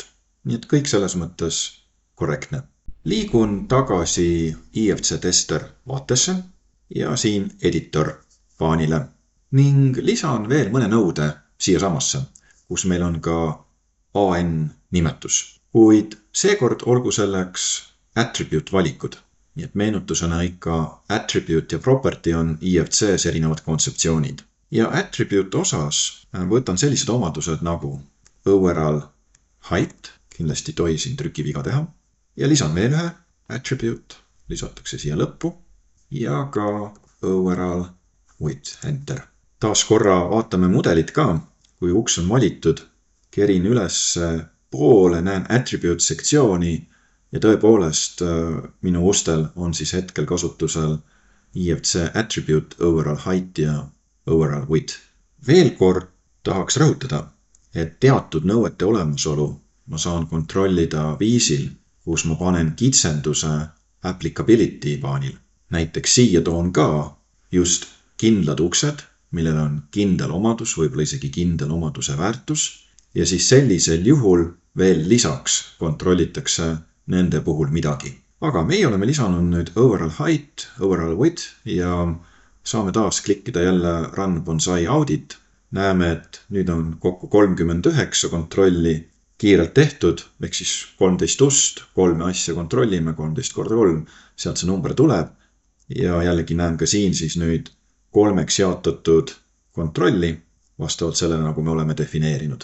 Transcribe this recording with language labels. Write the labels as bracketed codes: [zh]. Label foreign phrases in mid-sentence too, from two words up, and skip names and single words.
[et] Nii et kõik selles mõttes korrektne. Liigun tagasi IFC tester vaatesse ja siin editor paanile ning lisan veel mõne nõude siia samasse, kus meil on ka AN nimetus. Kuid seekord olgu selleks attribute valikud. Nii et meenutusena ikka attribute ja property on IFC's erinevad kontseptsioonid. Ja attribute osas võtan sellised omadused nagu [en] overall height, [et] kindlasti tohi siin trükiviga teha, ja lisan veel ühe attribute, lisatakse siia lõppu, ja ka [en] overall width, [et] enter. Taas korra vaatame mudelit ka, kui uks on valitud, kerin üles poole, näen attribute sektsiooni ja tõepoolest minu ustel on siis hetkel kasutusel IFC [en] attribute overall height [et] ja [en] overall width. [et] Veel kord tahaks rõhutada, et teatud nõuete olemasolu ma saan kontrollida viisil, kus ma panen kitsenduse applicability paanil. Näiteks siia toon ka just kindlad uksed, millel on kindel omadus, võib-olla isegi kindel omaduse väärtus, ja siis sellisel juhul veel lisaks kontrollitakse nende puhul midagi. Aga meie oleme lisanud nüüd [en] overall height, overall width [et] ja saame taas klikkida jälle [en] Run Bonsai Audit. [et] Näeme, et nüüd on kokku 39 kontrolli kiirelt tehtud, ehk siis 13 ust, 3 asja kontrollime, 13 korda 3, sealt see number tuleb. Ja jällegi näen ka siin siis nüüd 3 jaotatud kontrolli vastavalt sellele, nagu me oleme defineerinud.